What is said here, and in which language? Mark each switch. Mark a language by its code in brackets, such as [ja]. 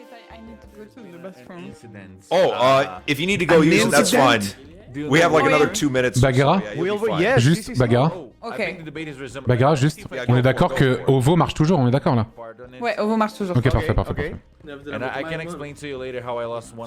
[en] I need to go to the bathroom. Incident. Oh, if you need to go use it, that's fine. We have like another 2 minutes. Bagheera? So, yeah, you'll be fine. Yes, [fr] Juste [en] this is- [fr] Bagheera. Ok. Bagheera, juste. On est d'accord que Ovo marche toujours, on est d'accord là? Ouais, Ovo marche toujours. Ok, parfait, parfait. [en] And I can explain to you later how I lost one.